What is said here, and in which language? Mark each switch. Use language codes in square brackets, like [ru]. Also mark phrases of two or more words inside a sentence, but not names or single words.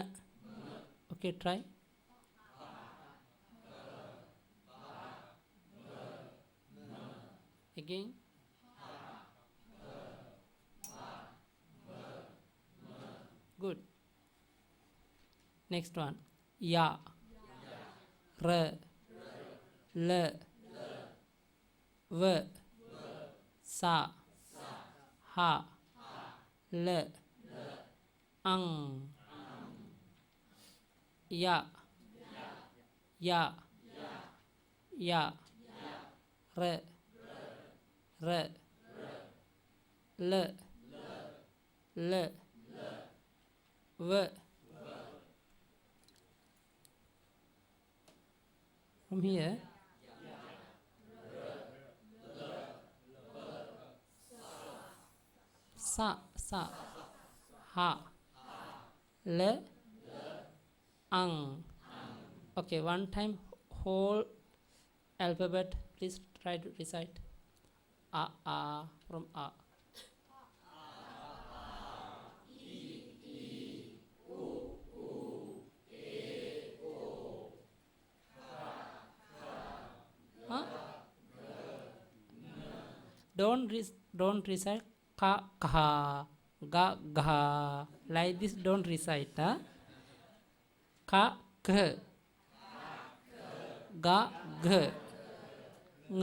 [en] Okay, try. Again. Good. Next one. [hi] Ya, r, l, v, sa, ha, l, ang, ya, ya, ya, r, r, l, l, v. [en] From here. [hi] sa, ha, le, ang. [en] Okay, one time whole alphabet. Please try to recite. A from a. Huh? Don't recite [hi] ka kha ga gha [en] like this. Don't recite. Huh? [hi] Ka k ga g ng.